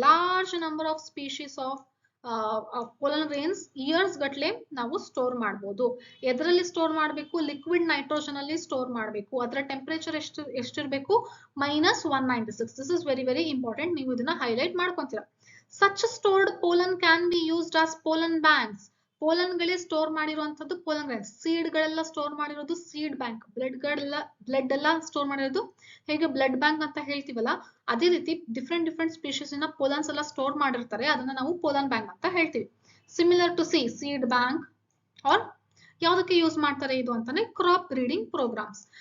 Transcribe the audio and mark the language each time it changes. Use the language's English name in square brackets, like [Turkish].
[Kannada] Large number of species of pollen grains years ಗಟ್ಲೆ ನಾವು store ಮಾಡಬಹುದು. ಎದರಲ್ಲಿ ಸ್ಟೋರ್ ಮಾಡಬೇಕು, ಲಿಕ್ವಿಡ್ ನೈಟ್ರೋಜನ್ ಅಲ್ಲಿ ಸ್ಟೋರ್ ಮಾಡಬೇಕು. ಅದರ ಟೆಂಪರೇಚರ್ ಎಷ್ಟಿರಬೇಕು, -196. [English] This is very very important. [Kannada] ನೀವು ಇದನ್ನ highlight ಮಾಡ್ಕೊಂತೀರಾ. [English] Such stored pollen can be used as pollen banks. [Kannada] ಪೋಲನ್ಗಳೇ store ಮಾಡಿರುವಂತದ್ದು ಪೋಲನ್ ಗ್ರಾನ್ಸ್. ಸೀಡ್ ಗಳೆಲ್ಲ ಸ್ಟೋರ್ ಮಾಡಿರೋದು ಸೀಡ್ ಬ್ಯಾಂಕ್. ಬ್ಲಡ್ ಎಲ್ಲ ಸ್ಟೋರ್ ಮಾಡಿರೋದು ಹೇಗೆ ಬ್ಲಡ್ ಬ್ಯಾಂಕ್ ಅಂತ ಹೇಳ್ತೀವಲ್ಲ, ಅದೇ ರೀತಿ ಡಿಫ್ರೆಂಟ್ ಸ್ಪೀಶೀಸ್ ನ ಪೋಲನ್ಸ್ ಎಲ್ಲ ಸ್ಟೋರ್ ಮಾಡಿರ್ತಾರೆ, ಅದನ್ನ ನಾವು ಪೋಲನ್ ಬ್ಯಾಂಕ್ ಅಂತ ಹೇಳ್ತೀವಿ. [English] Similar to seed bank. [Kannada] R ಯಾವ್ದಕ್ಕೆ ಯೂಸ್ ಮಾಡ್ತಾರೆ ಇದು ಅಂತಾನೆ ಕ್ರಾಪ್ ಬ್ರೀಡಿಂಗ್ ಪ್ರೋಗ್ರಾಮ್ಸ್.